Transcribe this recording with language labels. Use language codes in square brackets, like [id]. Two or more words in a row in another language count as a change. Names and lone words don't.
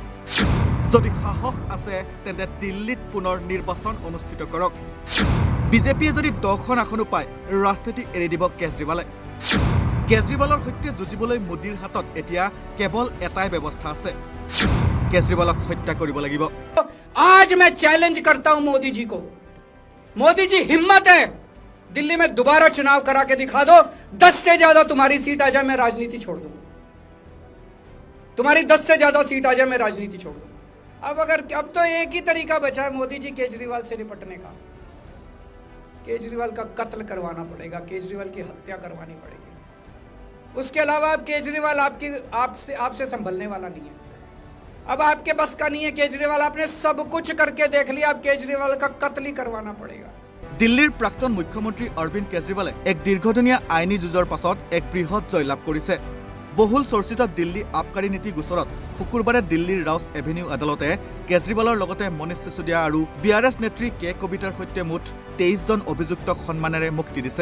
[as] যদি সাহস আছে তেন্তে দিল্লীত পুনৰ নিৰ্বাচন অনুষ্ঠিত কৰক। বিজেপিয়ে যদি 10খন আসনো পায় ৰাজনীতি এৰি দিব কেজৰিৱালে। কেজৰিৱালৰ সৈতে যুঁজিবলৈ মোদীৰ হাতত এতিয়া কেৱল এটাই ব্যৱস্থা আছে, কেজৰিৱালক হত্যা কৰিব লাগিব। [hi] आज मैं चैलेंज करता हूं मोदी जी को। मोदी जी हिम्मत है, दिल्ली में दोबारा चुनाव करा के दिखा दो। 10 से ज्यादा तुम्हारी सीट आ जाए मैं राजनीति छोड़ दूंगा। तुम्हारी 10 से ज्यादा सीट आ जाए मैं राजनीति छोड़ दूंगा। अब तो एक ही तरीका बचा है मोदी जी केजरीवाल से निपटने का। केजरीवाल का कत्ल करवाना पड़ेगा, केजरीवाल की हत्या करवानी पड़ेगी। उसके अलावा अब केजरीवाल आपसे संभलने वाला नहीं है। अब आपके बस का नहीं है केजरीवाल, आपने सब कुछ करके देख लिया, अब केजरीवाल का कत्ल ही करवाना पड़ेगा। [as] দিল্লীৰ প্ৰাক্তন মুখ্যমন্ত্ৰী অৰবিন্দ কেজৰিৱালে এক দীৰ্ঘদিনীয়া আইনী যুঁজৰ পাছত এক বৃহৎ জয়লাভ কৰিছে। বহুল চৰ্চিত দিল্লী আবকাৰী নীতি গোচৰত শুকুৰবাৰে দিল্লীৰ ৰাউছ এভিনিউ আদালতে কেজৰিৱালৰ লগতে মনীষ চিচোদিয়া আৰু BRS নেত্ৰী কে কবিতাৰ সৈতে মুঠ 23জন অভিযুক্তক সন্মানেৰে মুক্তি দিছে।